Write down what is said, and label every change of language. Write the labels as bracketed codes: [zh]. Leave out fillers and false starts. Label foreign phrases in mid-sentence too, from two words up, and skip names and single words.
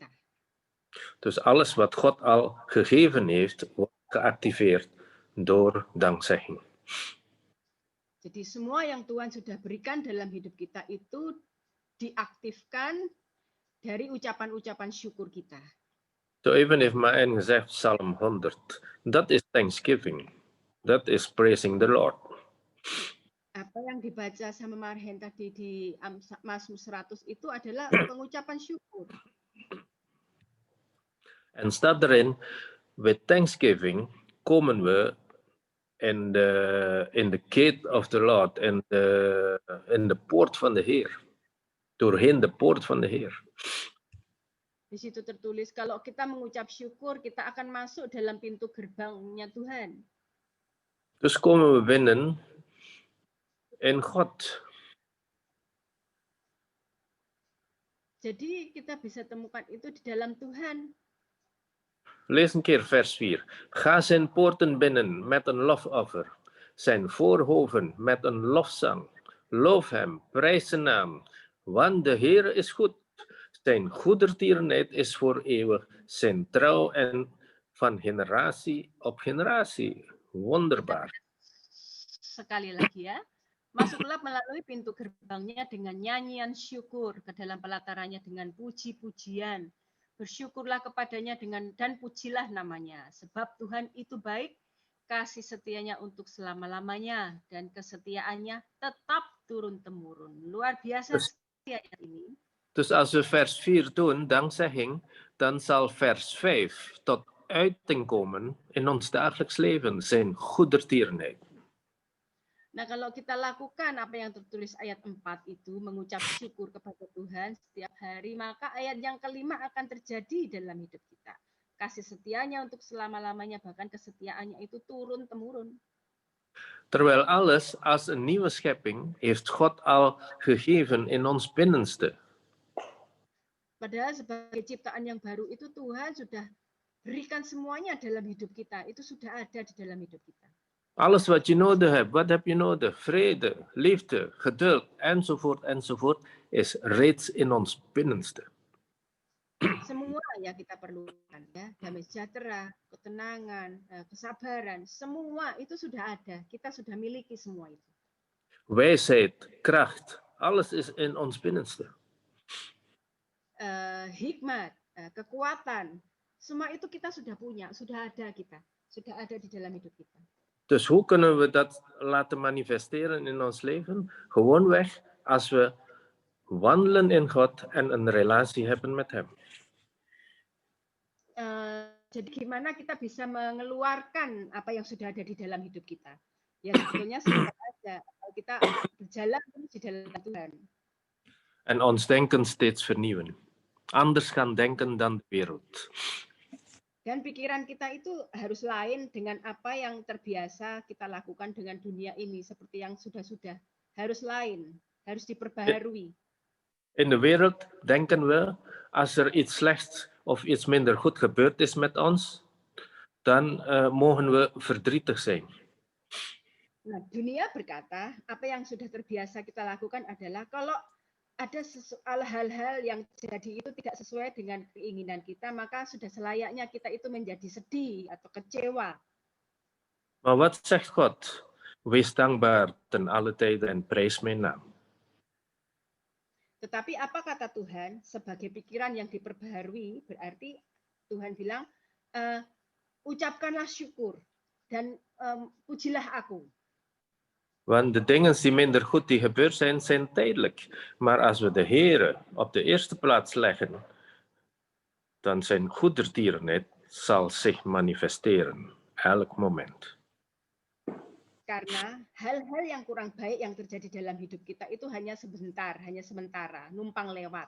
[nl] Dus alles wat God al gegeven heeft, wordt geactiveerd door dankzegging. [id] Jadi semua yang Tuhan sudah berikan dalam hidup kita itu diaktifkan dari ucapan-ucapan syukur kita. [en] So even if [nl] mijn gezegd Psalm 100, dat is thanksgiving. [en] That is praising the Lord. [id] Apa yang dibaca sama Marhen tadi di Mazmur 100 itu adalah pengucapan syukur. [nl] En staat erin, [en] with thanksgiving [nl] komen we [en] in the gate of the Lord, [nl] in de poort van de Heer. Doorheen de poort van de Heer. [id] Di situ tertulis kalau kita mengucap syukur, kita akan masuk dalam pintu gerbangnya Tuhan. [nl] Dus komen we binnen in God. [id] Jadi kita bisa temukan itu di dalam Tuhan. [nl] Lees een keer vers 4. Ga zijn poorten binnen met een lofoffer, zijn voorhoven met een lofzang. Loof hem, prijs zijn naam, want de Heer is goed. Zijn goedertierenheid is voor eeuwig, zijn trouw en van generatie op generatie. Wonderbaar. [id] Sekali lagi ya. Masuklah melalui pintu gerbangnya dengan nyanyian syukur, ke dalam pelatarannya dengan puji-pujian. Bersyukurlah kepadanya dan pujilah namanya. Sebab Tuhan itu baik, kasih setianya untuk selama-lamanya, dan kesetiaannya tetap turun-temurun. Luar biasa setia ini. [nl] Dus als we vers 4 doen, dankzegging, dan zal vers 5 tot uiting komen in ons dagelijks leven, zijn goedertierenheid. [id] Nah, kalau kita lakukan apa yang tertulis ayat 4 itu, mengucap syukur kepada Tuhan setiap hari, maka ayat yang kelima akan terjadi dalam hidup kita. Kasih setianya untuk selama-lamanya, bahkan kesetiaannya itu turun-temurun. [nl] Terwijl alles als een nieuwe schepping heeft God al gegeven in ons binnenste. [id] Padahal sebagai ciptaan yang baru itu Tuhan sudah berikan semuanya dalam hidup kita. Itu sudah ada di dalam hidup kita. [nl] Alles wat je nodig hebt, wat heb je nodig? Vrede, liefde, geduld, enzovoort, enzovoort, is reeds in ons binnenste. [id] Semua yang kita perlukan, ya, damai sejahtera, ketenangan, kesabaran, semua itu sudah ada. Kita sudah miliki semua itu. [nl] Wijsheid, kracht, alles is in ons binnenste. [id] Hikmat, kekuatan, semua itu kita sudah punya, sudah ada kita, sudah ada di dalam hidup kita. [nl] Dus hoe kunnen we dat laten manifesteren in ons leven? Gewoonweg als we wandelen in God en een relatie hebben met Hem. [id] Jadi gimana kita bisa mengeluarkan apa yang sudah ada di dalam hidup kita? Ya sebetulnya simpel aja. Kalau kita berjalan di dalam Tuhan. [nl] En ons denken steeds vernieuwen. Anders gaan denken dan de wereld. [id] Dan pikiran kita itu harus lain dengan apa yang terbiasa kita lakukan dengan dunia ini. Seperti yang sudah-sudah. Harus lain. Harus diperbaharui. [nl] In de wereld denken we, als er iets slechts of iets minder goed gebeurd is met ons, dan mogen we verdrietig zijn. [id] Nah, dunia berkata, apa yang sudah terbiasa kita lakukan adalah kalau ada hal-hal yang terjadi itu tidak sesuai dengan keinginan kita, maka sudah selayaknya kita itu menjadi sedih atau kecewa. [nl] Maar wat zegt God? Wees dankbaar ten alle tijden en prijs mijn naam. [id] Tetapi apa kata Tuhan? Sebagai pikiran yang diperbaharui, berarti Tuhan bilang, ucapkanlah syukur dan pujilah aku. [nl] Want de dingen die minder goed die gebeurd zijn, zijn tijdelijk. Maar als we de Heere op de eerste plaats leggen, dan zijn goedertierenheid zal zich manifesteren, elk moment. [id] Karena hal-hal yang kurang baik yang terjadi dalam hidup kita itu hanya sebentar, hanya sementara, numpang lewat.